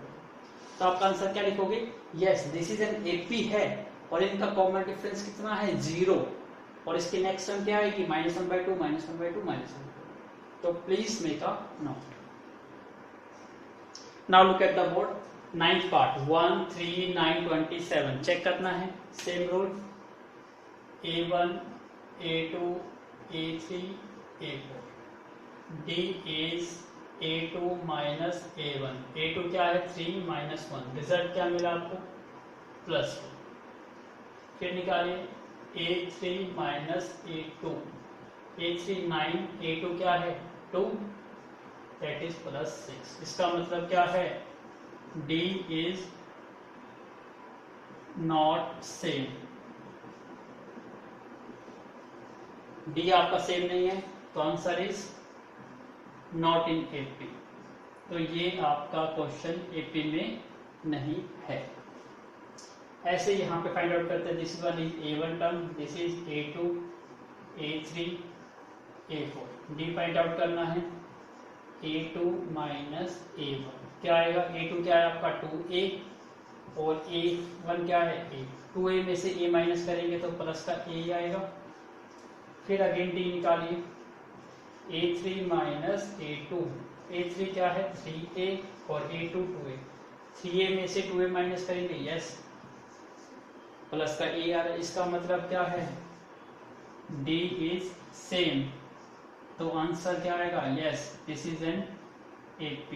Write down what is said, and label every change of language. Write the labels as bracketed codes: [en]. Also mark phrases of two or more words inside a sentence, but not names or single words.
[hi] तो आपका आंसर क्या लिखोगे [en] yes this is an AP [hi] है, और इनका [en] common difference [hi] कितना है 0, और इसकी [en] next term [hi] क्या आएगी -1/2 -1/2 -1/2। [en] तो please make a note. now look at the board 9th part 1, 3, 9, 27 [hi] चेक करना है, [en] same rule A1, A2, A3, A4, D is A2 -A1, A2 [hi] क्या है [en] 3 -1, रिजल्ट [hi] क्या मिला आपको [en] +2। [hi] फिर निकालिए A3 -A2, A3 9, A2 क्या है 2, [en] that is [hi] +6। इसका मतलब क्या है D [en] is not same, [hi] D आपका सेम नहीं है, तो [en] answer is not in [hi] AP। तो ये आपका क्वेश्चन AP में नहीं है। ऐसे यहाँ पे [en] find out [hi] करते हैं, [en] this one is A1 term, this is A2, A3, A4, D find out [hi] करना है [en] A2 -A1, [hi] क्या आएगा A2 क्या है आपका 2A, और A1 क्या है A, 2A में से A माइनस करेंगे तो प्लस का A आएगा। फिर अगेन D निकालिए A3 -A2, A3 क्या है 3A और A2 2A, 3A में से 2A माइनस करेंगे [en] yes plus [hi] का ए आ रहा है, इसका मतलब क्या है, [en] D is same, [hi] तो आंसर क्या आएगा, [en] yes this is an AP.